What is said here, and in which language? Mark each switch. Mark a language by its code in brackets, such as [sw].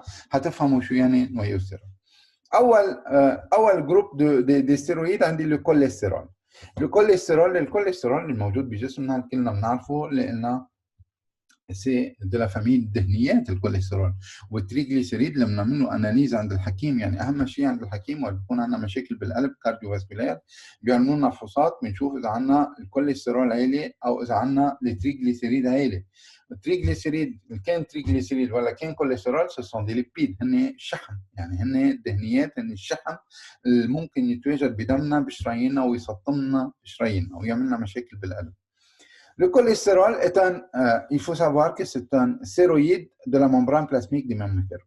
[ar] هتفهموا شو يعني noyau stérol. أول جروب [fr] des stéroïdes [ar] عندي le cholestérol. الكوليسترول الموجود بجسمنا كلنا بنعرفه لأنه [fr] c'est de la famille [ar] الدهنيات الكوليسترول. والتريغليسيريد لما بنعمل اناليز عند الحكيم، يعني اهم شيء عند الحكيم وقت بيكون عندنا مشاكل بالقلب كارديوفاسكولار بيعملوا لنا فحوصات بنشوف اذا عندنا الكوليسترول عالي او اذا عندنا التريغليسيريد عالي. التريغليسيريد كان تريغليسيريد ولا كان كوليسترول [fr] سو سون دي ليبيد، [ar] هن شحم، يعني هن دهنيات، هن الشحم اللي ممكن يتواجد بدمنا بشراييننا ويسطمنا شراييننا ويعمل لنا مشاكل بالقلب. [fr] Le cholestérol est il faut savoir que c'est un stéroïde de la membrane plasmique des mammifères.